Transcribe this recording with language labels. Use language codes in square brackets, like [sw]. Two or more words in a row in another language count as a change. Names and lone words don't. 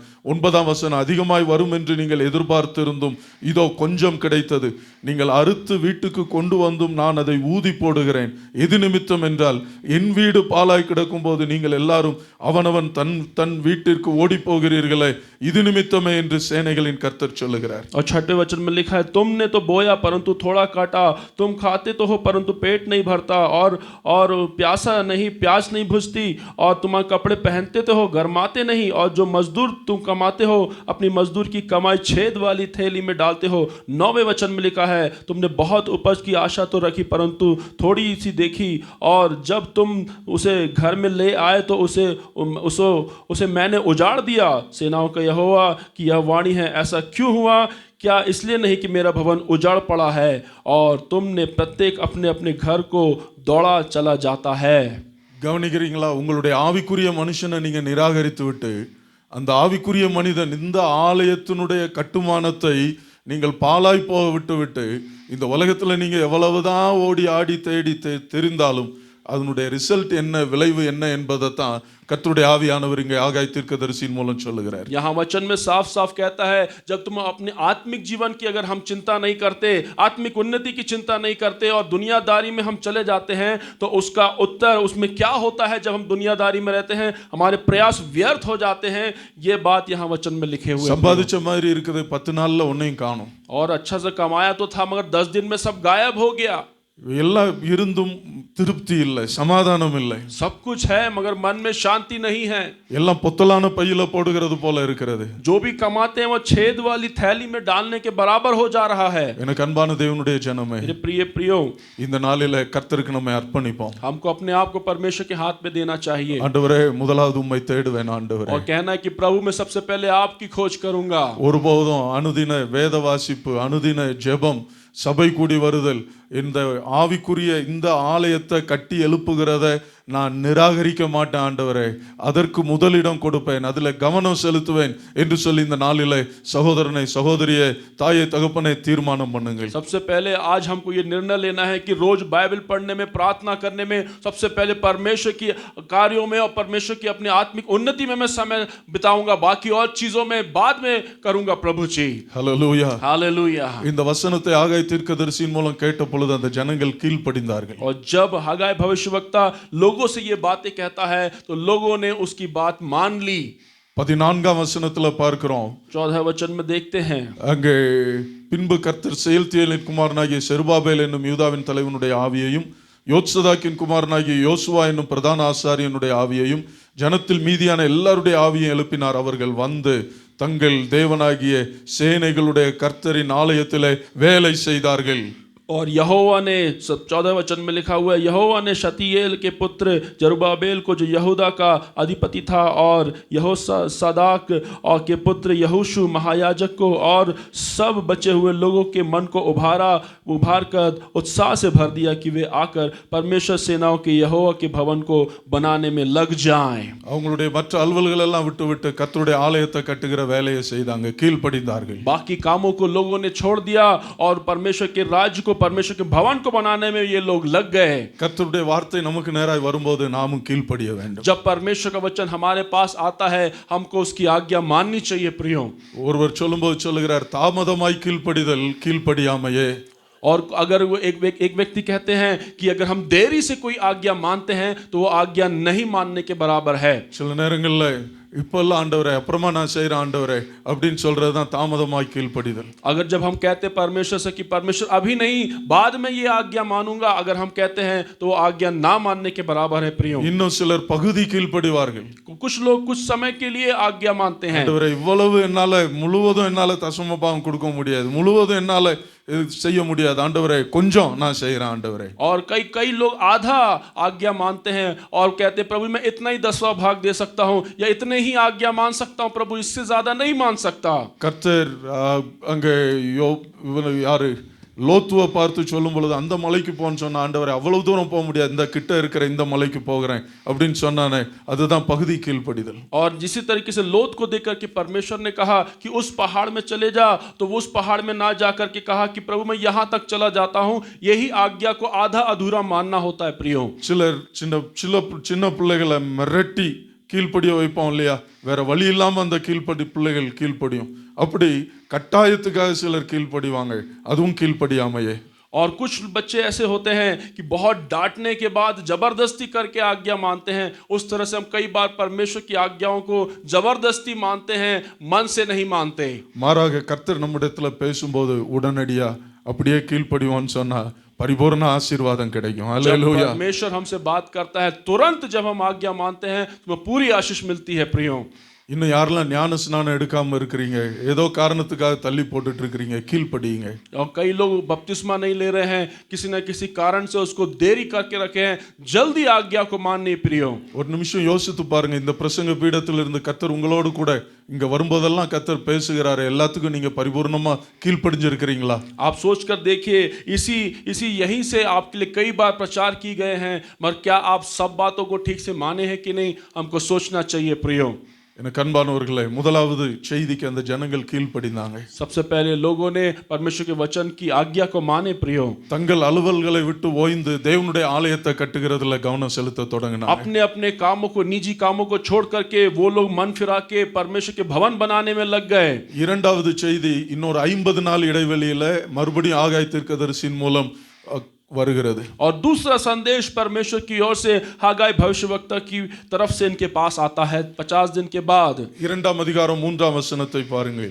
[ta] 9ஆம் வசனம், அதிகமாய் வரும் என்று நீங்கள் எதிர்பார்த்திருந்தும் இதோ கொஞ்சம் கிடைத்தது, நீங்கள் அறுத்து வீட்டுக்கு கொண்டு வந்தும் நான் அதை ஊதி போடுகிறேன். எது நிமித்தம் என்றால் என் வீடு பாழாய் கிடக்கும் போது நீங்கள் எல்லாரும் அவனவன் தன் வீட்டிற்கு ஓடி போகிறீர்களே, இது நிமித்தமே என்று சேனைகளின் கர்த்தர் சொல்லுகிறார். [hi] और 6वें वचन में लिखा है, तुमने तो बोया परंतु थोड़ा काटा, तुम खाते तो हो परंतु पेट नहीं भरता, और प्यासा नहीं प्यास नहीं बुझती, और तुम कपड़े पहनते तो हो गरमाते नहीं, और जो मजदूर तुम कमाते हो अपनी मजदूर की कमाई छेद वाली थैली में डालते हो. 9वें वचन में लिखा है, तुमने बहुत उपज की आशा तो रखी परंतु थोड़ी सी देखी, और जब तुम उसे घर में ले आए तो उसे मैंने उजाड़ दिया. सेनाओं का यहोवा की यह वाणी है, ऐसा क्यों हुआ? क्या इसलिए नहीं कि मेरा भवन उजाड़ पड़ा है और तुमने प्रत्येक अपने अपने घर को दौड़ा चला जाता है. [ta] கவனிக்கிறீங்களா? உங்களுடைய ஆவிக்குரிய மனுஷனை நீங்க நிராகரித்து விட்டு அந்த ஆவிக்குரிய மனிதன் இந்த ஆலயத்தினுடைய கட்டுமானத்தை நீங்கள் பாழாய் போக விட்டு இந்த உலகத்துல நீங்க எவ்வளவுதான் ஓடி ஆடி தேடி தெரிந்தாலும் அதனுடைய ரிசல்ட் என்ன, விளைவு என்ன என்பதை தான் கர்த்தருடைய ஆவியானவர் இங்கே ஆகாய் தீர்க்கதரிசியின் மூலம் சொல்லுகிறார். [hi] यहाँ वचन में साफ साफ कहता है, जब तुम अपने आत्मिक जीवन की अगर हम चिंता नहीं करते, आत्मिक उन्नति की चिंता नहीं करते और दुनियादारी में हम चले जाते हैं, तो उसका उत्तर उसमें क्या होता है? जब हम दुनियादारी में रहते हैं हमारे प्रयास व्यर्थ हो जाते हैं. ये बात यहाँ वचन में लिखे हुए. [ta] சம்பாதிச்ச மாதிரி இருக்குது, 10 நாள்ல ஒன்னையும் காணோம். [hi] और अच्छा से कमाया तो था मगर 10 दिन में सब गायब हो गया. [ta] எல்லாம் இருந்தும் திருப்தி இல்லை, சமாதானம் இல்லை. [hi] सब कुछ है मगर मन में शांति नहीं है. [ta] எல்லாம் பொத்தலான பையில போடுகிறது போல இருக்கிறது. [hi] जो भी कमाते हैं वो छेद वाली थैली में डालने के बराबर हो जा रहा है. [ta] எனக்கு அன்பான தேவனுடைய ஜனமே, [hi] मेरे प्रिय प्रियो, [ta] இந்த நாளில கர்த்தருக்கு நம்மை அர்ப்பணிப்போம். [hi] हमको अपने आप को परमेश्वर के हाथ में देना चाहिए. [ta] ஆண்டவரே, முதலாவது உம்மை தேடுவேன் ஆண்டவரே. [hi] और कहना है कि प्रभु मैं सबसे पहले आपकी खोज करूंगा. [ta] ஒருபோதும் அனுதின வேத வாசிப்பு, அனுதின ஜெபம், சபை கூடி வருதல், இந்த ஆவிக்குரிய இந்த ஆலயத்தை கட்டி எழுப்புகிறத நான் நிராகரிக்க மாட்டேன் ஆண்டவரே. அதற்கு முதலிடம் கொடுப்பேன், அதில் கவனம் செலுத்துவேன் என்று சொல்லி இந்த நாளிலே சகோதரனை சகோதரியை தாயை தகப்பனை தீர்மானம் பண்ணுங்கள். [hi] सबसे पहले आज हमको ये निर्णय लेना है कि रोज बाइबल पढ़ने में, प्रार्थना करने में सबसे पहले परमेश्वर की कार्यों में और परमेश्वर की अपनी आत्मिक उन्नति में मैं समय बिताऊंगा, बाकी और चीजों में बाद में करूंगा. प्रभु जी, [ta] ஹல்லேலூயா, [hi] हालेलुया. [ta] இந்த வசனத்தை ஆகாய் தீர்க்கதரிசியின் மூலம் கேட்ட பொழுது அந்த ஜனங்கள் கீழ்ப்படிந்தார்கள். [hi] और जब हगाय भविष्यवक्ता लोगों से ये बातें कहता है तो लोगों ने उसकी बात मान ली. [ta] 14ஆம் வசனத்துல பார்க்கிறோம், [hi] 14 वचन में देखते हैं, [ta] அங்கே பின்பு கர்த்தர் செயல்தியேலின் குமாரனாகிய செருபாபேல் என்னும் யூதாவின் தலைவனுடைய ஆவியையும் யோத்சதாக்கின் குமாரனாகிய யோசுவா என்னும் பிரதான ஆசாரியனுடைய ஆவியையும் ஜனத்தில் மீதியான எல்லாருடைய ஆவியும் எழுப்பினார். அவர்கள் வந்து தங்கள் தேவனாகிய சேனைகளுடைய கர்த்தரின் ஆலயத்திலே வேலை செய்தார்கள். [hi] और यहोवा ने 14 वचन में लिखा हुआ है, यहोवा ने शतीएल के पुत्र जरुब्बाबेल को जो यहूदा का अधिपति था और यहोसादाक और के पुत्र यहोशू महायाजक को और सब बचे हुए लोगों के मन को उभार कर उत्साह से भर दिया कि वे आकर परमेश्वर सेनाओं के यहोवा के भवन को बनाने में लग जाएं। [ta] அவங்களுடைய மற்ற அலுவல்கள் எல்லாம் விட்டு கர்த்தருடைய ஆலயத்தை கட்டுகிற வேலையை செய்தாங்க, கீழ்ப்படிந்தார்கள். [hi] बाकी कामों को लोगों ने छोड़ दिया और परमेश्वर के राज्य को, परमेश्वर के भवन को बनाने में ये लोग लग गए। [ta] கர்த்தருடைய வார்த்தை நமக்கு நேராய் வரும்போது நாமும் கீழ்ப்படிய வேண்டும். [hi] जब परमेश्वर का वचन हमारे पास आता है हमको उसकी आज्ञा माननी चाहिए प्रियो। [ta] ஒருவர் சொல்லும்போது சொல்லுகிறார், தாமதமாய் கீழ்ப்படிதல் கீழ்ப்படியாமையே. [hi] और अगर वो एक व्यक्ति कहते हैं कि अगर हम देरी से कोई आज्ञा मानते हैं तो वो आज्ञा नहीं मानने के बराबर है। [ta] சில நேரங்கள்ல இப்பெல்லாம் ஆண்டவரே அப்புறமா நான் செய்கிறேன் ஆண்டவரே அப்படின்னு சொல்றது தான் தாமதமாய் கீழ்ப்படிதல். [hi] अगर जब हम कहते हैं परमेश्वर से कि परमेश्वर अभी नहीं बाद में ये आज्ञा मानूंगा, अगर हम कहते हैं तो वो आज्ञा ना मानने के बराबर है प्रियो। [ta] இன்னும் சிலர் பகுதி கீழ்ப்படிவார்கள். [hi] कुछ लोग कुछ समय के लिए आज्ञा मानते हैं। [ta] ஆண்டவரே இவ்வளவு என்னால முழுவதும் என்னால தசம பாகம் கொடுக்க முடியாது, முழுவதும் என்னால செய்ய முடியாது ஆண்டவரே, கொஞ்சம் நான் செய்கிறேன் ஆண்டவரே. [hi] और कई लोग आधा आज्ञा मानते हैं और कहते हैं प्रभु मैं इतना ही 10वां भाग दे सकता हूं या इतने ही आज्ञा मान सकता हूं प्रभु, इससे ज्यादा नहीं मान सकता। [ta] கர்த்தர் அங்கே யாரு லோத்துவை பார்த்து சொல்லும் பொழுது அந்த மலைக்கு போன்னு சொன்ன ஆண்டவரே அவ்வளவு தூரம் போக முடியாது, இந்த கிட்ட இருக்கிற இந்த மலைக்கு போகிறேன் அப்படின்னு சொன்னானே, அதுதான் பகுதி கீழ்ப்படிதல். [hi] और जिसी तरीके से लोत को देख करके परमेश्वर ने कहा कि उस पहाड़ में चले जा, तो वो उस पहाड़ में ना जा करके कहा कि प्रभु मैं यहाँ तक चला जाता हूँ, यही आज्ञा को आधा अधूरा मानना होता है प्रियो। [ta] சிலர் சின்ன பிள்ளைகளை மிரட்டி கீழ்ப்படிய வைப்போம் இல்லையா, வேற வழி இல்லாம அந்த பிள்ளைகள் கீழ்ப்படியும். அப்படி கட்டாயத்துக்காக சிலர் கீழ்ப்படிவாங்க, அதுவும் கீழ்ப்படியாமையே. [hi] और कुछ बच्चे ऐसे होते हैं कि बहुत डांटने के बाद जबरदस्ती करके आज्ञा मानते हैं। उस तरह से हम कई बार परमेश्वर की आज्ञाओं को जबरदस्ती मानते हैं, मन से नहीं मानते। [ta] மாறாக கர்த்தர் நம்மிடத்துல பேசும்போது உடனடியா அப்படியே கீழ்ப்படிவோம்னு சொன்னா பரிபூர்ண ஆசீர்வாதம் கிடைக்கும்। हालेलुया। [hi] जब परमेश्वर हमसे बात करता है तुरंत जब हम आज्ञा मानते हैं तो पूरी आशीष मिलती है प्रियो। [ta] இன்னும் யாரெல்லாம் ஞான ஸ்நானம் எடுக்காம இருக்கிறீங்க, ஏதோ காரணத்துக்காக தள்ளி போட்டுட்டு இருக்கிறீங்க, கீழ்ப்படியுங்க. [hi] और कई लोग बपतिस्मा नहीं ले रहे हैं, किसी न किसी कारण से उसको देरी करके रखे हैं, जल्दी आज्ञा को मानने प्रियो। [ta] ஒரு நிமிஷம் யோசித்து பாருங்க, இந்த பிரசங்க பீடத்தில் இருந்து கர்த்தர் உங்களோடு கூட இங்க வரும்போதெல்லாம் கர்த்தர் பேசுகிறாரு, எல்லாத்துக்கும் நீங்க பரிபூர்ணமா கீழ்ப்படிஞ்சிருக்கிறீங்களா? [hi] आप सोच कर देखिए, इसी यहीं से आपके लिए कई बार प्रचार की गए हैं, मगर क्या आप सब बातों को ठीक से माने हैं कि नहीं, हमको सोचना चाहिए प्रियो। [ta] எனக்கு அன்பானவர்களே, முதலாவது செய்திக்கு அந்த ஜனங்கள் கீழ்ப்படிந்தாங்க. [hi] सबसे पहले लोगों ने परमेश्वर के वचन की आज्ञा को माने प्रियो। [ta] தங்கள் அலுவல்களை விட்டு ஓய்ந்து தேவனுடைய ஆலயத்தை கட்டுகிறதுல கவனம் செலுத்த தொடங்கினாங்க. [hi] अपने अपने कामों को, निजी कामों को छोड़ करके वो लोग मन फिरा के परमेश्वर के भवन बनाने में लग गए। [ta] இரண்டாவது செய்தி இன்னொரு 50 நாள் இடைவெளியில மறுபடியும் ஆகாய் தீர்க்கதரிசியின் மூலம் வருகிறது। [hi] और दूसरा संदेश परमेश्वर की ओर से हागाई भविष्यवक्ता की तरफ से इनके पास आता है 50 दिन के बाद। [ta] இரண்டாம் அதிகாரம் 3ஆம் வசனத்தை பாருங்கள்।